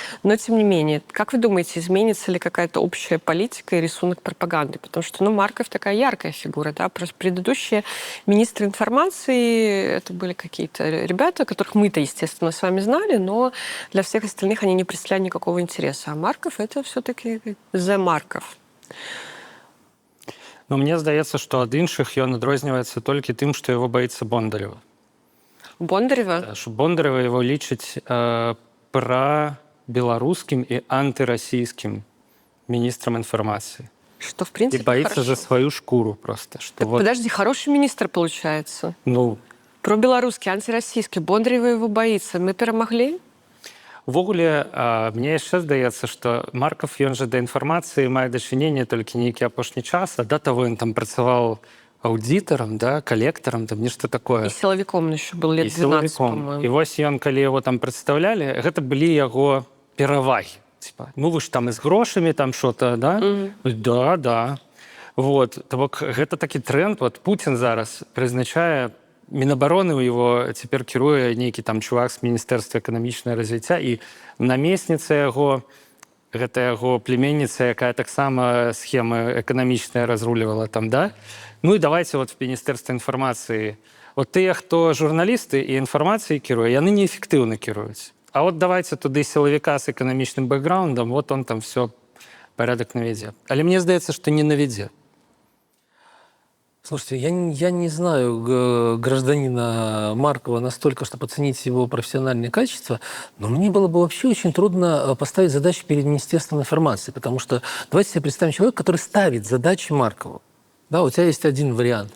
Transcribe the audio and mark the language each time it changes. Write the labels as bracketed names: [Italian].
[Russian] Но, тем не менее, как вы думаете, изменится ли какая-то общая политика и рисунок пропаганды? Потому что, Марков такая яркая фигура, да? Просто предыдущие министры информации, это были какие-то ребята, которых мы-то, естественно, с вами знали, но для всех остальных они не представляли никакого интереса. А Марков — это все-таки the Марков. [Belarusian] Ну, мне здаецца, што ад іншых ён адрозніваецца толькі тым, што яго баіцца Бондарева. Бондарева? Што Бондарева яго лічыць прабеларускім і антырасійскім міністрам інфармацыі. [Russian] Что, в принципе, и боится хорошо. за свою шкуру просто. Что Так, вот... Подожди, хороший министр получается. Ну, [Belarusian] Пробеларускі, антырасійскі. [Russian] Бондарева его боится. [Belarusian] Мы перамаглі? увогуле, мне яшчэ здаецца, што Марков, ён жа да інфармацыі мае дачыненне толькі нейкі апошні час, а да таго ён там працаваў аўдытарам, да, калектарам, там нешта такое. [Russian] И силовиком он еще был лет 12, по-моему. [Belarusian] І вось ён, калі яго там прадстаўлялі, гэта былі яго перавагі. [Russian] Типа, ну вы ж там і з грошамі там что-то, да? [Belarusian] Да, да. Вот. То бок гэта такі тренд. Вот Путін зараз прызначае Мінабароны у его цяпер кіруе нейкі там чувак з міністэрства эканамічнае развіцця, і намесніца яго, гэта яго племянніца, якая таксама схемы эканамічныя разрулівала там, да? Ну і давайте вот в міністэрстве інфармацыі. Вот тыя, хто журналісты і інфармацыяй кіруе, яны неэфектыўна кіруюць. А вот давайте туды сілавіка з эканамічным бэкграундам, вот он там все порядок наведзе. Але мне здаецца, што не наведзе. [Russian] Слушайте, я не знаю гражданина Маркова настолько, чтобы оценить его профессиональные качества, но мне было бы вообще очень трудно поставить задачи перед Министерством информации, потому что давайте себе представим человека, который ставит задачи Маркову. Да, у тебя есть один вариант.